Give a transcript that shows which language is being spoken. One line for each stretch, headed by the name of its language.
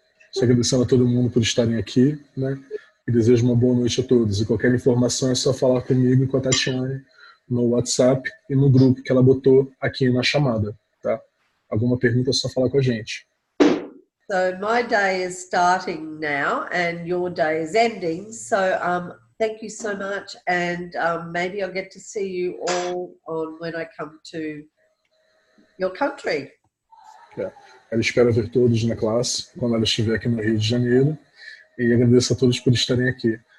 Portuguese: Estou agradecendo a todo mundo por estarem aqui, né? E desejo uma boa noite a todos. E qualquer informação é só falar comigo e com a Tatiane no WhatsApp e no grupo que ela botou aqui na chamada, tá? Alguma pergunta é só falar com a gente.
English: So my day is starting now and your day is ending. So thank you so much, and maybe I'll get to see you all on when I come to your country.
Portuguese: Ela espera ver todos na classe quando ela estiver aqui no Rio de Janeiro, e agradeço a todos por estarem aqui.